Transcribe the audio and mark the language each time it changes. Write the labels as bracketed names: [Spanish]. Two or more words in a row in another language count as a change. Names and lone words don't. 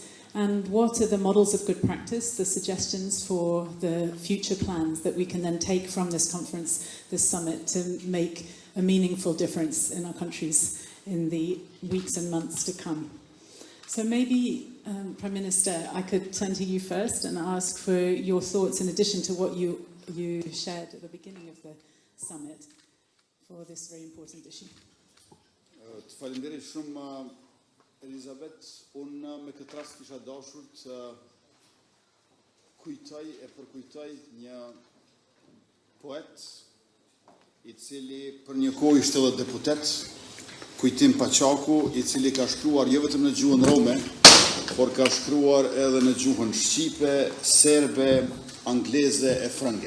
[English] And what are the models of good practice, the suggestions for the future plans that we can then take from this conference, this summit, to make a meaningful difference in our countries in the weeks and months to come? So maybe, Prime Minister, I could turn to you first and ask for your thoughts in addition to what you shared at the beginning of the summit. for this very important issue. [Albanian] Të falenderoj shumë Elizabeth, unë me këtë rast kisha dashur të kujtoj e përkujtoj një poet I cili për një kohë ishte edhe deputet, Kujtim Paqaku, I cili ka shkruar jo vetëm në gjuhën rome, por ka shkruar edhe në gjuhën shqipe, serbe, angleze e frënge.